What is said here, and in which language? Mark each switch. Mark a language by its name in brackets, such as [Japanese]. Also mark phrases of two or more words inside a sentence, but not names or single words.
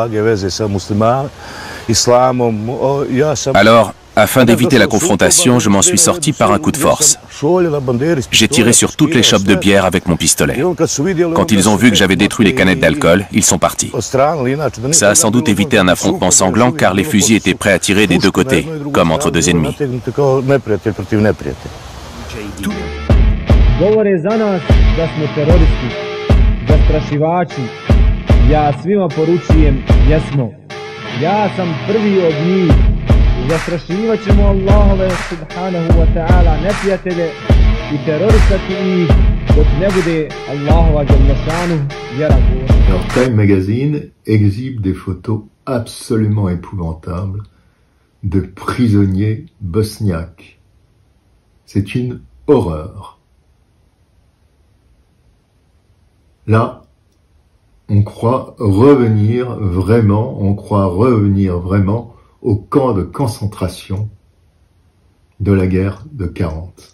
[French] Alors, afin d'éviter la confrontation, je m'en suis sorti par un coup de force. J'ai tiré sur toutes les chopes de bière avec mon pistolet. Quand ils ont vu que j'avais détruit les canettes d'alcool, ils sont partis. Ça a sans doute évité un affrontement sanglant car les fusils étaient prêts à tirer des deux côtés, comme entre deux ennemis. [Bosnian] Zastrašivat ćemo Allahove [Arabic] سبحانه وتعالى [Bosnian] neprijatelje I terorisati ih dok ne bude Allahova dželešanu vjera govorna. [French] Alors Time Magazine exhibe des photos absolument épouvantables de prisonniers bosniaques. C'est une horreur. Là, on croit revenir vraiment au camp de concentration de la guerre de 40.